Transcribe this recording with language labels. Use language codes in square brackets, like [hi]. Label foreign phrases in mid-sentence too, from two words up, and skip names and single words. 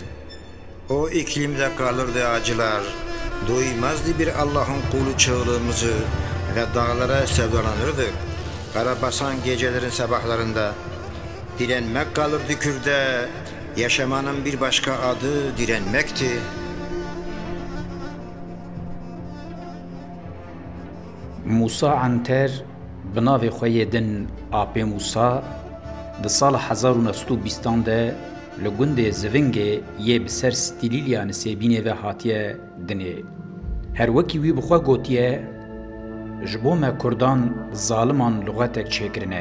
[tr] O iklimde kalırdı acılar, duymazdı bir Allah'ın kulu çığlığımızı ve dağlara sevdalanırdık. Karabasan gecelerin sabahlarında. Direnmek kalırdı Kürt'e, yaşamanın bir başka adı direnmekti. [ku] Musa Anter binavê xwe yê din Apê Musa di sala 1920 de li gundê Zivingê yê bi ser stîlîlya Nisêbînê ve hatiye dinê. Her wekî wî bi xwe gotiye, ji bo me Kurdan zaliman lûğetek çêkirine.